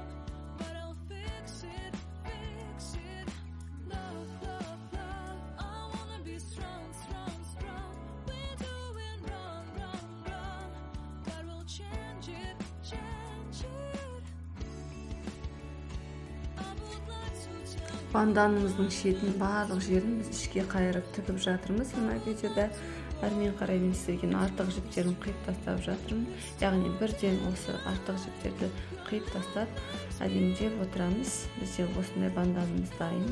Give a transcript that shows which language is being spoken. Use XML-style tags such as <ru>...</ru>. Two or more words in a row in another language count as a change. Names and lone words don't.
<en>But I'll fix it, fix it. Love, love, love. I wanna be strong, strong, strong. We're doing wrong, wrong, wrong. But we'll change it, change it. I would like to tell</en> <kk>Банданымыздың шетін барлық жерін біз ішке қайырып тігіп жатырмыз. Мына видеода әрмен қарай мен істеген артық жіптерін қиып тастап жатырмын. Яғни бірден осы артық жіптерді қиып тастап әдемілеп отырамыз. Бізде осындай банданымыз дайын.</kk>